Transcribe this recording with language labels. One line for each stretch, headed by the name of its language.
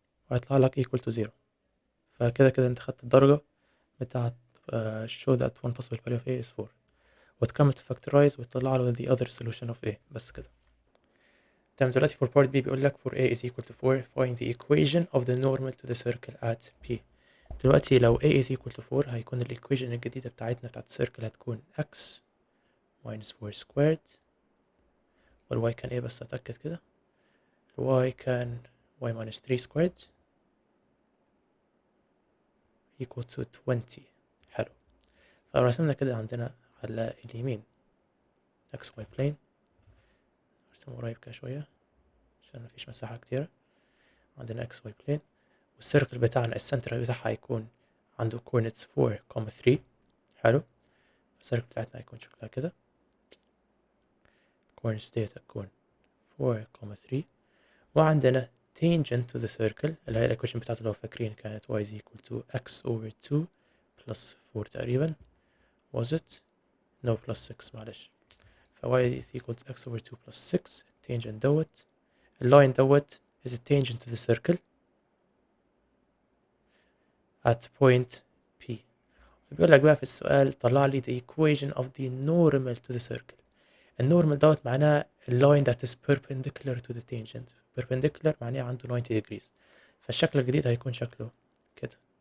Arabic: وهيطلع لك
English: equal to 0.
Arabic: فكده كده انت خدت الدرجة بتاعت
English: show that one possible value of a is 4
Arabic: وتكمل تفاكتورايز وتطلع له
English: the other solution of a.
Arabic: بس كده تمام.
English: دلوقتي for part B
Arabic: بيقول لك
English: for a is equal to 4 find the equation of the normal to the circle at P.
Arabic: دلوقتي لو
English: a is equal to 4
Arabic: هيكون الايكويشن الجديدة بتاعتنا بتاعت السيركل هتكون
English: x minus 4 squared
Arabic: والy كان ايه بس اتأكد كده.
English: y كان y minus 3 squared equal to 20.
Arabic: حلو. فرسمنا كده عندنا على اليمين xy plane. ارسمه قريب كده شوية عشان مفيش مساحة كتيرة. عندنا xy plane والسيركل بتاعنا السنتر بتاعها هيكون عنده coordinates 4, 3. حلو. السيركل بتاعتنا هيكون شكلها كده. coordinates ديت هتكون 4, 3 وعندنا
English: tangent to the circle
Arabic: اللي هي الايكويشن بتاعته لو فاكرين كانت
English: y is equal to x over 2 plus 4
Arabic: تقريبا.
English: was it? no plus 6 معلش. y is equal to x over 2 plus 6. tangent
Arabic: دوت اللاين دوت
English: is a tangent to the circle at point P.
Arabic: بيقول لك بقى في السؤال طلع لي
English: the equation of the normal to the circle.
Arabic: النورمال دوت معناه اللاين
English: that is perpendicular to the tangent. perpendicular معناه عنده 90 degrees.
Arabic: فالشكل الجديد هيكون شكله كده.